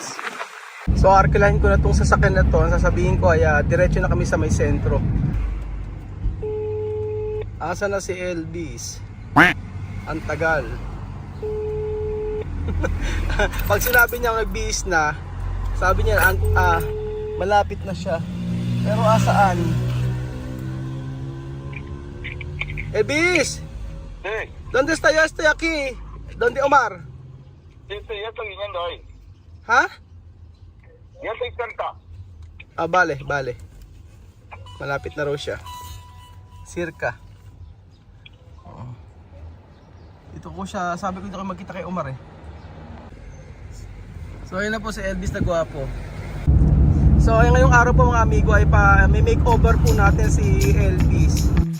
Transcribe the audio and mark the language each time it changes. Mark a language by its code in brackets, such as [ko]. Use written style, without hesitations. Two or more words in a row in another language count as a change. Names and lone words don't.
[tl] So arkilahin ko na itong sasakyan na to. Ang sasabihin ko ay diretso na kami sa may sentro. Asa na si Elvis? Ang tagal. Pag sinabi niya nagbihis na, sabi niya malapit na siya. Pero asaan? Elvis! [es] Sí, ¿Dónde está? Yo estoy aquí. ¿Dónde Omar? sí, ya estoy viniendo ahí. ¿Ha? Ya estoy cerca. Vale. [tl] Malapit na raw siya. [es] Circa. [tl] Dito ko siya, sabi ko dito kayo magkita kay Omar eh. So ayun na po si Elvis na gwapo. So ayun, ngayong araw po mga amigo ay may makeover po natin si Elvis.